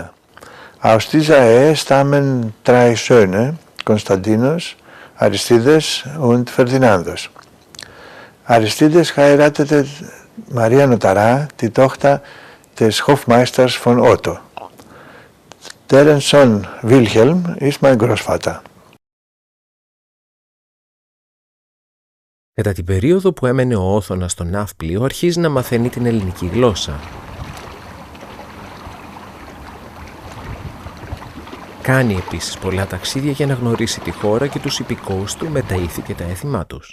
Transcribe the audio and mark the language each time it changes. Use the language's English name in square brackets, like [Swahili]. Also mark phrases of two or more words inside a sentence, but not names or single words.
[German] Aus dieser Ehe stammen 3 Söhne, Konstantinos, Aristides und Ferdinandos. Aristides heiratete Maria Notara, die Tochter des Hofmeisters von Otto. Deren Sohn Wilhelm ist mein Großvater. [Greek] Κατά την περίοδο που έμενε ο Όθωνας στο Ναύπλιο, αρχίζει να μαθαίνει την ελληνική γλώσσα. Κάνει επίσης πολλά ταξίδια για να γνωρίσει τη χώρα και τους υπηκόους του με τα ήθη και τα έθιμά τους.